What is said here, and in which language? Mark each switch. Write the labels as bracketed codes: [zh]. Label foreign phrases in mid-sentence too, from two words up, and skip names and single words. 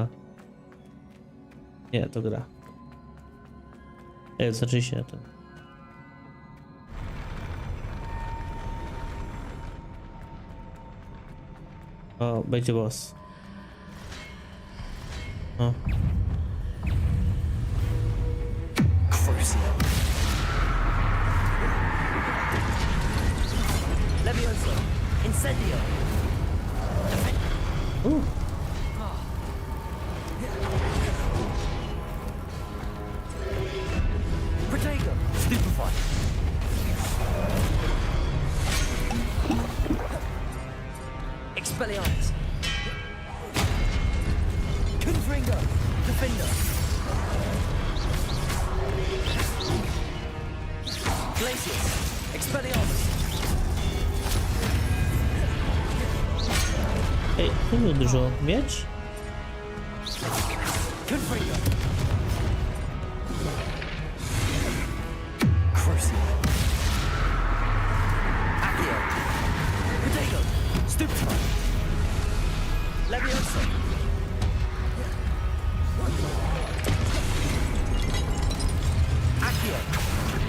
[pl] Nie, to gra. Znaczy się to. O, będzie boss. O. Levioso. Incendio. Protego. Stupefy. Expelliarmus. Confringo. Defender. Glacius. Expelliarmus. Ej, to było dużo. Miecz? Confringo. Crucio. Accio. Protego. Stupefy. Levioso. Accio.